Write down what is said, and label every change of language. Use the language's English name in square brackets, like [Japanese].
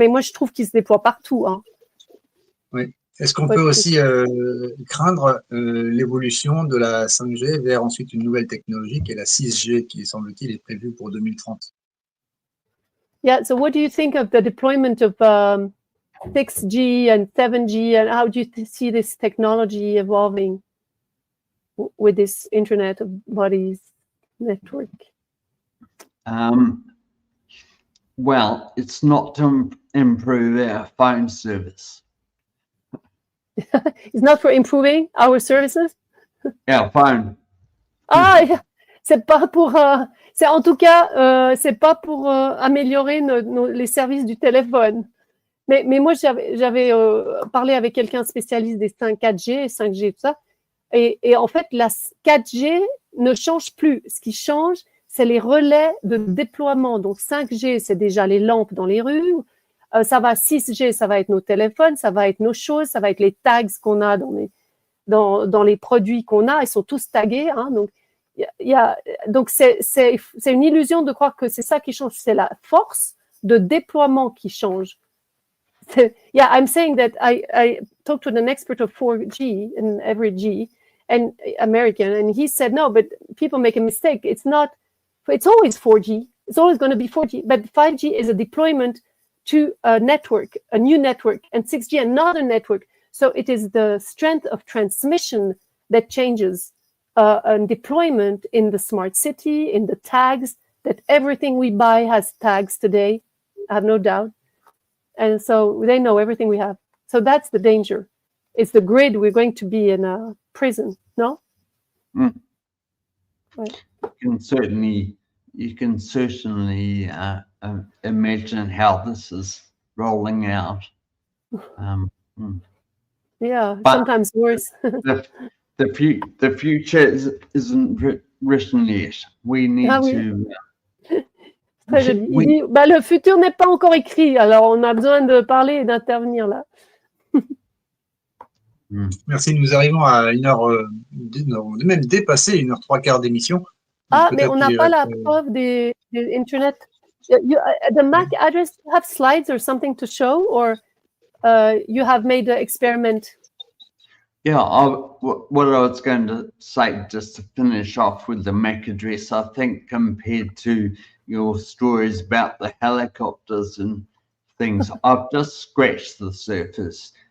[French] Mais moi, je trouve qu'ils se déploient partout. Hein. Oui. Est-ce qu'on peut aussi craindre l'évolution de la 5G vers ensuite une nouvelle technologie qui est la 6G, qui, semble-t-il, est prévue pour 2030? [English] Yeah, so what do you think of the deployment of 6G and 7G, and how do you see this technology evolving with this Internet of Bodies network? Well, it's not to improve our phone service. It's not for improving our services? Our phone. [French] Ah, c'est pas pour... c'est en tout cas, c'est pas pour améliorer les services du téléphone. Mais moi, j'avais parlé avec quelqu'un spécialiste des 4G, 5G, tout ça. Et en fait, la 4G ne change plus. Ce qui change, c'est les relais de déploiement. Donc 5G, c'est déjà les lampes dans les rues. Ça va 6G, ça va être nos téléphones, ça va être nos choses, ça va être les tags qu'on a dans les produits qu'on a. Ils sont tous tagués. Hein, donc c'est une illusion de croire que c'est ça qui change. C'est la force de déploiement qui change. [English] Yeah, I'm saying that I talked to an expert of 4G in every G and American, and he said, no, but people make a mistake. It's always 4G. It's always going to be 4G, but 5G is a deployment to a network, a new network, and 6G, another network. So it is the strength of transmission that changes and deployment in the smart city, in the tags, that everything we buy has tags today, I have no doubt. And so they know everything we have. So that's the danger. It's the grid. We're going to be in a prison, no? Mm. Right. You can certainly imagine how this is rolling out. Yeah, sometimes worse. the future isn't written yet. We need to... [French] Très joli. Il dit, le futur n'est pas encore écrit, alors on a besoin de parler et d'intervenir là. Merci, nous arrivons à une heure, même dépasser 1h03 d'émission. Mais on n'a pas la preuve des Internet. [English] The MAC address, you have slides or something to show, or you have made an experiment? Yeah, what I was going to say, just to finish off with the MAC address, I think compared to your stories about the helicopters and things, I've just scratched the surface.